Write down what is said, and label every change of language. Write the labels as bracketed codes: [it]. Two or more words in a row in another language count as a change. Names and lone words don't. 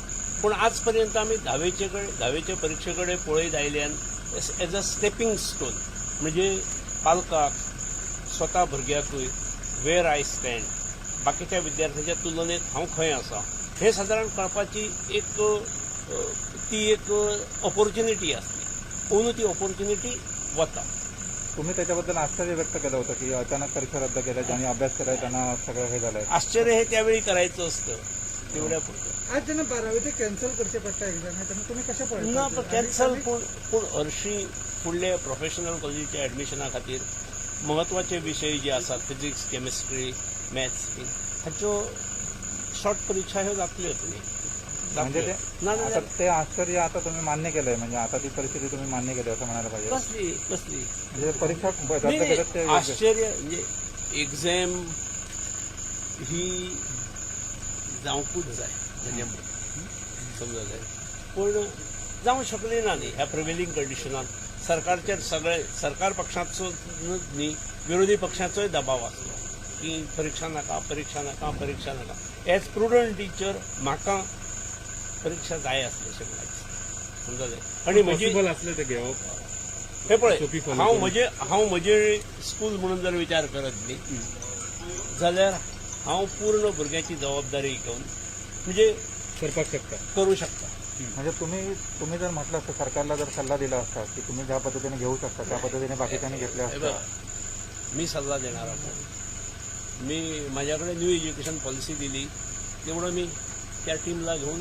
[kok] पूण आज पर्यंत आमी 10वीचे परीक्षे कडेन पळयत आयल्यान [en] as a stepping stone [kok] म्हणजे पालकाक स्वता भुरग्याकूय [en] where I stand [kok] बाकीच्या विद्यार्थ्यांच्या तुलनेत हांव खंय आसा हे सादारण कळपाची एक ऑपॉर्च्युनिटी आसली. पूण ती ऑपॉर्च्युनिटी वता. [mr] तुम्ही त्याच्याबद्दल आश्चर्य व्यक्त केलं होतं की अचानक परीक्षा रद्द केल्या ज्यांनी अभ्यास केलाय त्यांना सगळं हे झालंय. आश्चर्य हे त्यावेळी करायचं असतं तेवढ्या पुरतं. [kok] आज जेन्ना 12वीचे कॅन्सल करचे पडटा एग्जामी तेन्ना तुमी कशें पळयता? ना पण कॅन्सल पूण हरशीं फुडले प्रोफेशनल कॉलेजीच्या एडमिशना खातीर महत्वाचे विशय जे आसात [en] physics chemistry maths [kok] हाच्यो शॉर्ट परीक्षा ह्यो जातल्योच न्ही. [mr] म्हणजे ते आश्चर्य आता तुम्ही मान्य केलंय म्हणजे आता ती परिस्थिती तुम्ही मान्य केली असं म्हणायला पाहिजे. [kok] कसली [mr] म्हणजे परीक्षा रद्द केल्यात ते [kok] आश्चर्य म्हणजे एक्झाम ही जावंकूच जाय म्हणजे समजा जाय पूण जावंक शकली ना न्ही ह्या प्रिवेलिंग कंडिशनान. सरकारचेर सगळे सरकार पक्षाचो न्ही विरोधी पक्षाचोय दबाव आसलो की परीक्षा नाका. [en] as Prudent teacher [kok] म्हाका परीक्षा जाय आसली अशें म्हणायचें समजा जाय. आणि म्हजी हे पळय हांव म्हजे स्कूल म्हणून जर विचार करत न्ही जाल्यार हांव पूर्ण भुरग्याची जबाबदारी घेवन म्हणजे करू शकता. [mr] म्हणजे तुम्ही जर म्हटलं असतं सरकारला जर सल्ला दिला असता की तुम्ही ज्या पद्धतीने घेऊ शकता त्या पद्धतीने बाकीच्यांनी घेतल्या असत्या. मी सल्ला देणारा मी माझ्याकडे [en] new education policy [mr] दिली तेवढं मी त्या टीमला घेऊन